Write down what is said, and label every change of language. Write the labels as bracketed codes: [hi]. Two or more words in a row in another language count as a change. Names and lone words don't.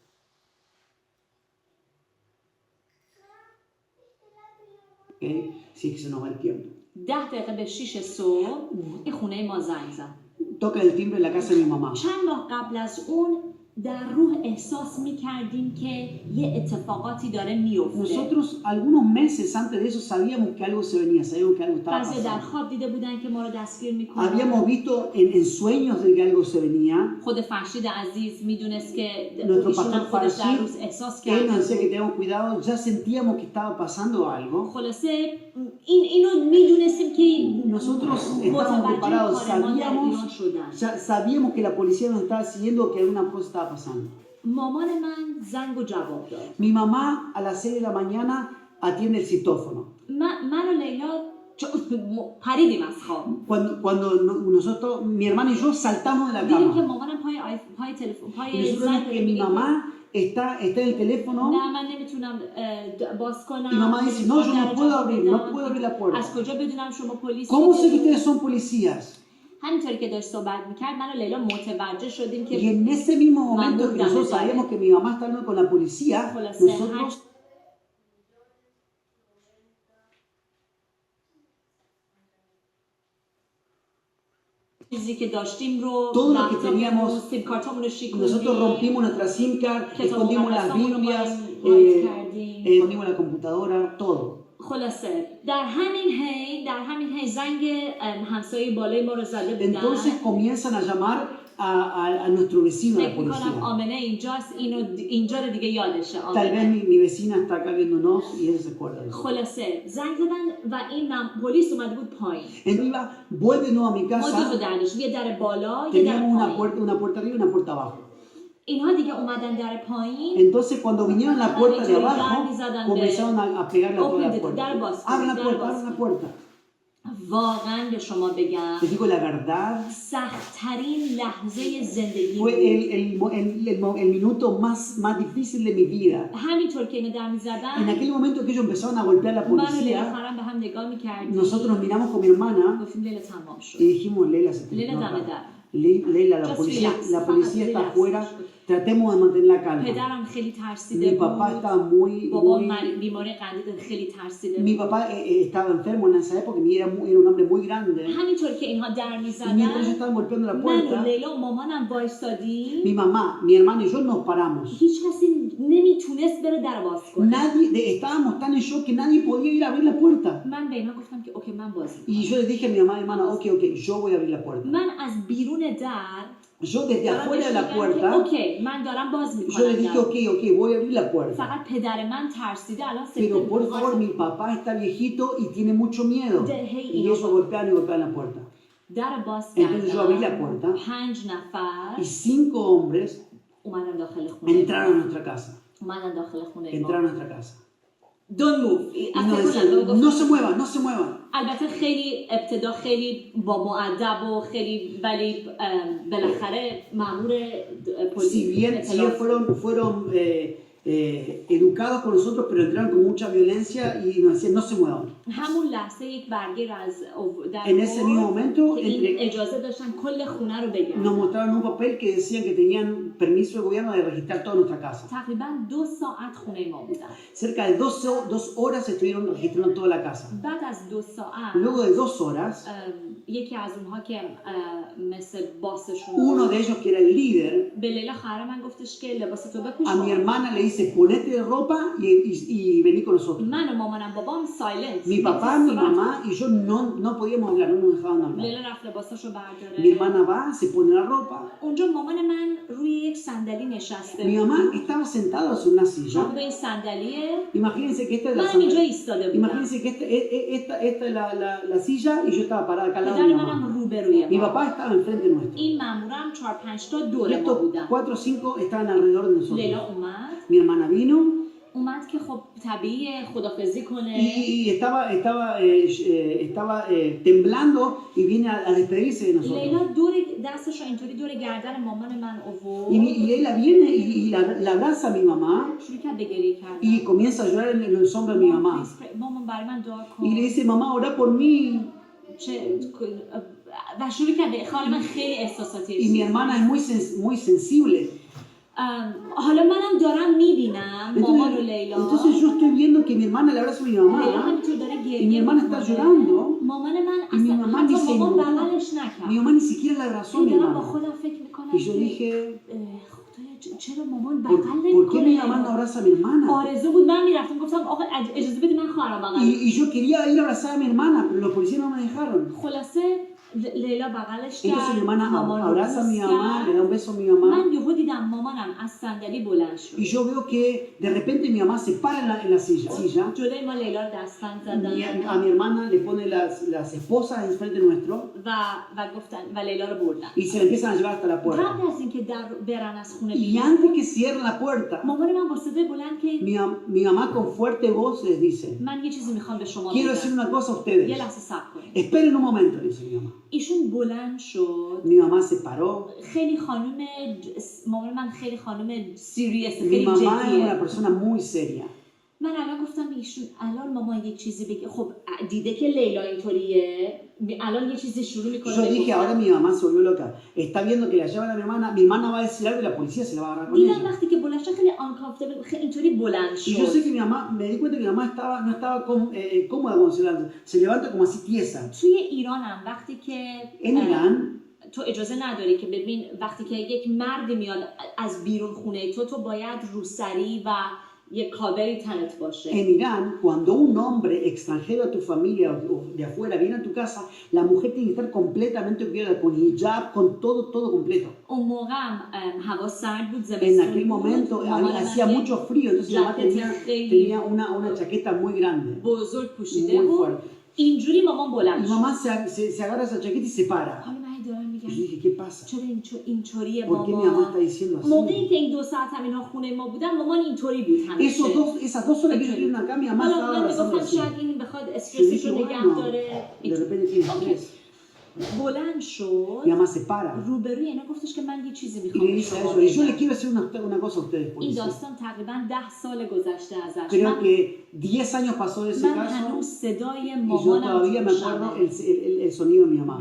[es] Okay? Si es que se nos va el tiempo. [fa] 10 دقیقه به 6 صبح این خونه ما زنگ زد. [es] Toca el timbre en la casa de mi mamá. [fa] چند ماه قبل از اون در روح احساس می‌کردیم که یه اتفاقاتی داره میفته. [es] Nosotros algunos meses antes de eso sabíamos que algo se venía, sabíamos que algo estaba [fa] بعضی در [es] pasando. [fa] خواب دیده بودن که ما رو دستگیر می‌کنن. [es] Habíamos visto en sueños de que algo se venía. [fa] خود فرشید عزیز میدونست که [es] Nuestro [fa] ایشون هم [es] pastor [fa] خودش در [es] Farshid, [fa] روز احساس [es] él [fa] کرد. [es] nos decía que teníamos cuidado, ya sentíamos que estaba pasando algo. [fa] خلاصه اینو میدونستیم که [es] Nosotros estábamos preparados, sabíamos que la policía nos estaba siguiendo, que alguna cosa estaba pasando. [fa] مامان من زنگ و جواب داد. [es] Mi mamá a las 6 de la mañana atiende el citófono. [fa] من و لیلا پریدیم از خواب. [es] Cuando nosotros, mi hermana y yo saltamos de la [fa] دیدیم که [es] cama. [fa] مامانم پای تلفن [es] Y [fa] پای [es] nosotros vemos que mi mamá está en el teléfono. [fa] نه من نمیتونم باز کنم. [es] Y mamá dice, no, yo no puedo abrir la puerta. [fa] از کجا بدونم شما پلیس؟ [es] ¿Cómo sé que ustedes son policías? [fa] همینطوری که داشت صحبت میکرد من و لیلا متوجه شدیم که [es] Y en ese mismo momento que nosotros sabíamos que mi mamá está hablando con la policía, nosotros [fa] چیزی که داشتیم رو [es] todo lo que teníamos, [fa] سیم کارتامون رو شکوندیم. [es] nosotros rompimos nuestra [en] SIM card, [es] escondimos las Biblias, escondimos la computadora, todo. [fa] خلاصه در همین هی زنگ همسایه بالای ما رو زده بودن. [es] Entonces comienzan a llamar a nuestro vecino, a la [fa] فکر می‌کنم [es] policía. [fa] آمنه اینجاست اینجا رو دیگه یادشه. [es] Tal vez mi vecina está acá viéndonos y ella se acuerda de eso. [fa] خلاصه زنگ زدن و این پلیس اومده بود پایین. [es] Entonces iba, vuelve de nuevo a mi [fa] ما دو [es] casa, [fa] تا در داشتیم، یه در بالا یه در [es] teníamos [fa] پایین. [es] una puerta arriba y una puerta abajo. [fa] اینها دیگه اومدن در پایین. [es] Entonces cuando vinieron a la puerta de abajo, comenzaron a pegarle a toda la puerta. Abre la puerta. [fa] واقعا به شما بگم [es] Les digo la verdad, [fa] سخت‌ترین لحظه زندگی [es] fue el minuto más difícil de mi vida. [fa] همینطور که اینو در [es] En [fa] می‌زدن [es] aquel momento que ellos empezaron a golpear a la [fa] من و لیلا [es] policía, [fa] خرم به هم نگاه می‌کردیم. [es] nosotros nos miramos con mi hermana [fa] گفتیم لیلا تمام شد. [es] y dijimos, Leila, se [fa] لیلا [es] terminó [fa] دم [es] acá. [fa] در. [es] Leila, la [en] Just [es] policía está [en] relax. [es] afuera, tratemos de mantener la calma. [fa] پدرم خیلی ترسیده [es] Mi [fa] بود. [es] papá estaba muy... [fa] بابام بیماری قندید خیلی ترسیده [es] Mi [fa] بود. [es] papá estaba enfermo en esa época y era un hombre muy grande. [fa] همینطور که اینها در [es] Y [fa] می‌زدن [es] mientras ellos estaban golpeando la [fa] من و [es] puerta, [fa] لیلا و مامانم وایسادیم. [es] mi mamá, mi hermana y yo nos paramos. هیچ کسی نمیتونست بره در باز کنه. Estábamos tan en shock que nadie podía ir a abrir la puerta. [fa] من به اینها گفتم که اوکی من باز می‌کنم. [es] Y yo les dije a mi mamá y hermana, ok, yo voy a abrir la puerta. [fa] من از بیرون در [es] Yo desde afuera de la puerta, [fa] اوکی من دارم باز [es] yo les dije, [fa] می‌کنم. [es] ok, voy a abrir la puerta. [fa] فقط پدر من ترسیده الان [es] Pero por favor, mi papá está viejito y tiene mucho miedo. Y ellos golpean la puerta. [fa] در باز [es] Entonces yo abrí la [fa] کردم. [es] puerta [fa] 5 نفر [es] y 5 hombres [fa] اومدن داخل خونه. [es] entraron a nuestra casa. [fa] اومدن داخل خونه ما. [es] Entraron a nuestra casa. [en] don't move. [es] Y nos decían, no se muevan, no se muevan. [fa] البته خیلی ابتدا خیلی با مؤدب و خیلی ولی بالاخره مأمور [es] Si bien [fa] اطلاعات [es] fueron educados con nosotros, pero entraron con mucha violencia y nos decían, no se muevan. [fa] همون لحظه یک برگه از در [es] En ese mismo momento, [fa] که این اجازه داشتن کل خونه رو بگیرن. [es] nos mostraron un papel que decían que tenían permiso del gobierno de registrar toda nuestra casa. [fa] تقریبا 2 ساعت خونه ما بودن. [es] Cerca de 2 horas estuvieron registrando toda la casa. [fa] بعد از 2 ساعت [es] Luego de 2 horas, [fa] یکی از اونها که مثل باسشون [es] uno de ellos que era el líder, [fa] به لیلا خواهر من گفتش که لباستو بپوش. [es] a mi hermana le dice, ponete de ropa y vení con nosotros. [fa] من و مامانم بابام سایلنت. [es] Mi papá, mi mamá y yo no podíamos hablar, no nos dejaban hablar. [fa] لیلا رفت لباساشو برداره. [es] Mi hermana va, se pone la ropa. [fa] اونجا مامان من روی یک صندلی نشسته. [es] Mi mamá estaba sentada sobre una silla. [fa] روی این صندلیه. [es] Imagínense que esta es la [fa] من اینجا [es] silla. [fa] ایستاده بودم. [es] Imagínense que esta es la silla y yo estaba parada acá al lado de [fa] پدر [es] mi [fa] منم [es] mamá. [fa] روبروی [es] Mi [fa] ما. [es] papá estaba enfrente nuestro. [fa] این مامورم 4-5 تا [es] Y [fa] دور ما [es] estos [fa] بودن. [es] 4 o 5 estaban alrededor de nosotros. [fa] لیلا اومد. [es] Mi hermana vino [fa] که خب طبیعیه خدافظی کنه. [es] y estaba temblando y viene a despedirse de nosotros. [fa] لیلا دور دستش رو اینطوری دور گردن مامان من آورد. [es] Y Leila viene y la abraza a mi mamá [fa] شروع کرد به گریه کردن. [es] y comienza a llorar en los hombros de mi mamá. [fa] مامان برای من دعا کن. [es] Y le dice, mamá, ora por mí. [fa] و شروع کرد. خاله من خیلی احساساتی. [es] Y mi hermana es muy sensible. [fa] حالا منم دارم میبینم مامان و لیلا. [es] Entonces yo estoy viendo que mi hermana le abraza a mi [fa] لیلا [es] mamá [fa] همینطور داره [es] y mi [fa] گریه [es] hermana está llorando. [fa] مامان من [es] Y mi [fa] اصلا [es] mamá [fa] حتی [es] ni se [fa] مامان [es] inmutó. [fa] بغلش نکرد. [es] Mi mamá ni siquiera la abrazó a mi [fa] دارم با [es] hermana. [fa] خودم فکر میکنم [es] Y yo dije, [fa] خدایا چرا مامان [es] ¿por [fa] بغل [es] qué mi [fa] نمیکنه؟ [es] mamá no abraza a mi hermana? [fa] آرزو بود من میرفتم گفتم آقا اجازه بدید من خواهرم بغل. [es] Y yo quería ir a abrazar a mi hermana, pero los policías no me dejaron. [fa] خلاصه لیلا بغلش [es] Entonces mi [fa] کرد. [es] hermana [fa] مامان رو [es] abraza a mi [fa] بوس [es] mamá, le [fa] کرد. [es] da un beso a mi mamá. [fa] من یهو دیدم مامانم از صندلی بلند شد. [es] Y yo veo que de repente mi mamá se para en la silla. [fa] جلوی ما لیلا رو دستبند زدن. [es] A mi hermana le pone las esposas enfrente nuestro [fa] و گفتن و لیلا رو بردن. [es] y se la empiezan a llevar hasta la puerta. [fa] قبل از اینکه در برن از خونه [es] Y [fa] بیرون [es] antes que cierren la puerta, [fa] مامان من با صدای بلند که [es] mi mamá con fuerte voz les dice, [fa] من یه چیزی میخوام به شما [es] quiero decir [fa] بگم. [es] una cosa a [fa] یه [es] ustedes. [fa] لحظه صبر کنید. [es] Esperen un momento, dice mi mamá. [fa] ایشون بلند شد. [es] Mi mamá se paró. [fa] خیلی خانم مامان من خیلی خانم سیریس [es] Mi [fa] خیلی [es] mamá es una [fa] جدیه. [es] persona muy seria. [fa] من الان گفتم ایشون الان مامان یک چیزی بگه. خب دیده که لیلا اینطوریه الان یه چیزی شروع میکنه. [es] Yo dije, ahora mi mamá se volvió loca. Está viendo que la llevan a mi hermana va a decir algo y la policía se la va a agarrar con [fa] دیدم [es] ella. [fa] وقتی که بلند شد خیلی uncomfortable خیلی اینطوری بلند [es] Y yo sé [fa] شد. [es] que mi mamá, me di cuenta que mi mamá no estaba cómoda cuando se levanta como así tiesa. [fa] توی ایرانم وقتی که [es] En Irán, [fa] تو اجازه نداری که ببین وقتی که یک مردی میاد از بیرون خونه تو باید روسری و یک کاوری تنت باشه. [es] en Irán, cuando un hombre extranjero a tu familia o de afuera viene a tu casa, la mujer tiene que estar completamente cubierta con hijab, con todo completo. [fa] اون موقع هوا سرد بود [es] En [fa] زمستون [es] aquel momento [fa] بود. [es] hacía mucho frío, entonces mi mamá tenía una chaqueta muy grande, [fa] بزرگ پوشیده [es] muy [fa] بود. [es] fuerte. [fa] اینجوری مامان [es] Mi [fa] بلند شد. [es] mamá se agarra esa chaqueta y se para. [fa] حالا من دارم [es] Y [fa] میگم [es] yo dije, ¿qué pasa? [fa] چرا اینطوریه [es] ¿Por qué mi mamá está [fa] مامان؟ [es] diciendo [fa] موقعی [es] así? [fa] که این 2 ساعت هم اینا خونه ما بودن مامان اینطوری بود همیشه. [es] Esas 2 horas que estuvieron acá, mi mamá [fa] حالا [es] estaba [fa] من [es] abrazando [fa] میگفتم [es] así. [fa] شاید این بخواد [es] Yo [fa] استرسش [es] dije, [fa] رو نگه [es] bueno, [fa] داره. [es] de repente tiene [fa] اوکی. [es] estrés. [fa] بلند شد. [es] Mi mamá se para [fa] روبروی اینا گفتش که من یه چیزی [es] y [fa] میخوام [es] le [fa] به [es] dice a [fa] شما [es] ellos, y yo [fa] بگم. [es] le quiero decir una cosa a ustedes, [fa] این [es] policía. [fa] داستان تقریبا 10 سال گذشته ازش. [es] Creo que 10 años pasó de ese [fa] من [es] caso [fa] هنوز صدای [es] y yo [fa] مامانم [es] todavía me acuerdo el sonido de mi mamá.